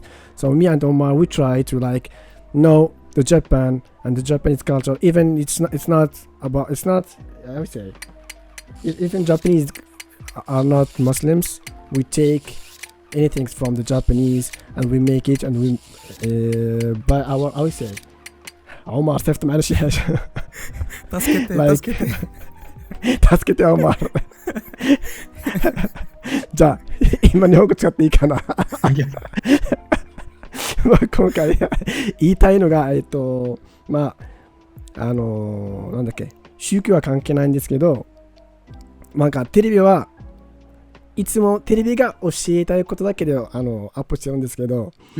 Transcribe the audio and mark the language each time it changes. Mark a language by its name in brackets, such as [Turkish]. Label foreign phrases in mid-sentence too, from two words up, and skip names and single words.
[English] So me and Omar, we try to like know the Japan and the Japanese culture. Even it's not I would say even Japanese are not Muslims. We take anything from the Japanese and we make it, and we by our I would say Omar [Arabic] سيفت معنا شي حاجة [English] 助けてOmar [Japanese] じゃあ今日本語使っていいかな今回言いたいのがなんだっけ、宗教は関係ないんですけど、なんかテレビはいつもテレビが教えたいことだけでアップしてるんですけど、